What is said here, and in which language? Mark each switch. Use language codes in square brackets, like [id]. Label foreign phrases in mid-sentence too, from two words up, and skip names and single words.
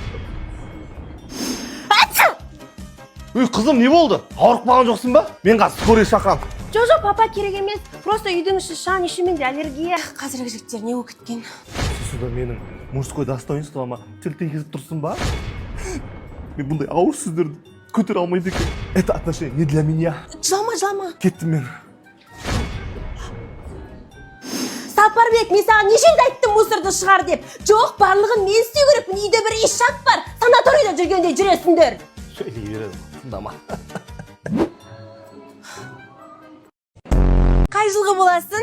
[kk] Үй, қызым, не болды? Ауырып қалған жоқсың ба? Мен қазір скорый шақырам. Жоқ, папа, керек емес. Просто үйдің іші шаң, ішімен де аллергия. Қазіргі жігіттер не болып кеткен? Сусуда менің [ru] мужской достоинствома [kk] тіл тигізіп тұрсың ба? Мен бұндай ауыр сөздерді көтере алмайды екен. [ru] Это отношение не для меня. [kk] Жылама. Кеттім мен. Сапарбек, мен саған нешеде айттым мусорды шығар деп. Жоқ, барлығын мен істеу керекпін. Үйде бір еш шақ бар. Санаторийда жүргенде жүресіңдер. Сөйлей береді, тыңдама. Қай жылғы боласың?